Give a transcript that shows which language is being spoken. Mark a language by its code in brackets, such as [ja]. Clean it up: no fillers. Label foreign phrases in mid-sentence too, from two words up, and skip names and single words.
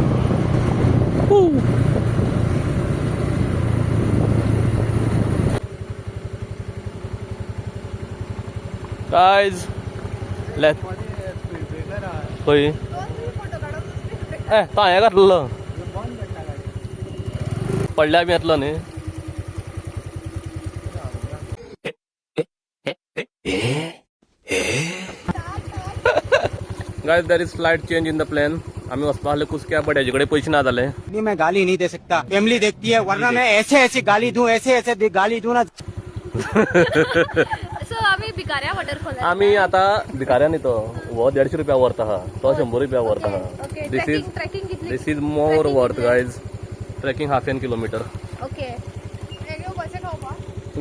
[kok] गायज लेट खंय तो हांवें घातलेलो पडल्या बी येतलो न्ही. [en] guys there is slight change in the plan. [kok] आम्ही वचपा आसले कुसक्या बट हेजे कडेन पयशे ना जाले. [hi] मैं गाली नहीं दे सकता, फैमिली देखती है, वरना मैं ऐसे गाली दूं, ऐसे गाली दूं ना. [kok] सो आम्ही भिकाऱ्या वॉटरफॉल आम्ही आता भिकाऱ्या न्ही तो वो 150 रुपया वर्थ आहा तो 100 रुपया वर्थ आहा. ओके. ट्रेकिंग कितली? [en] this is more worth guys. trekking 1/2 kilometre. [kok] ओके. कशें खावपा